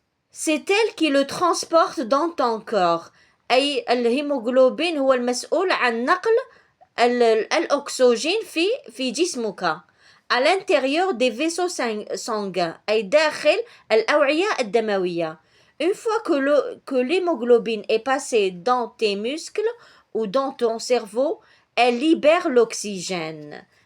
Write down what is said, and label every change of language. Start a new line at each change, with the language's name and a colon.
French: C'est elle qui le transporte dans ton corps.
Arabic: أي الهيموغلوبين هو المسؤول عن نقل الأكسجين في جسمك
French: à l'intérieur des vaisseaux sanguins
Arabic: أي داخل الأوعية الدموية.
French: Une fois que l'hémoglobine est passée dans tes muscles ou dans ton cerveau, elle libère l'oxygène.